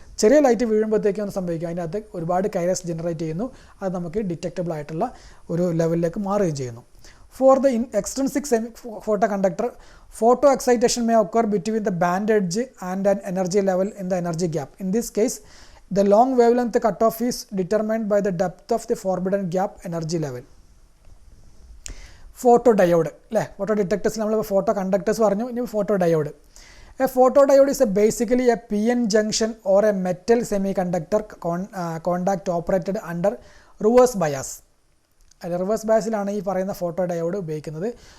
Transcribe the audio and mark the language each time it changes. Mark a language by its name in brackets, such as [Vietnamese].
[Malayalam] ചെറിയ ലൈറ്റ് വീഴുമ്പോഴത്തേക്കും ഒന്ന് സംഭവിക്കും, അതിനകത്ത് ഒരുപാട് കൈറസ് ജനറേറ്റ് ചെയ്യുന്നു. അത് നമുക്ക് ഡിറ്റക്റ്റബിൾ ആയിട്ടുള്ള ഒരു ലെവലിലേക്ക് മാറുകയും ചെയ്യുന്നു. [English] For the extrinsic photoconductor, photo excitation may occur between the band edge and an energy level in the energy gap. In this case, the long wavelength cutoff is determined by the depth of the forbidden gap energy level. [Malayalam] Photo diode അല്ലേ, photo detectors നമ്മൾ photo conductors പറഞ്ഞു, ഇനി photo diode. [English] A photodiode is basically a PN junction or a metal semiconductor contact operated under reverse bias. [Malayalam] അല്ല, reverse ബയാസിലാണ് ഈ പറയുന്ന photo diode ഉപയോഗിക്കുന്നത്.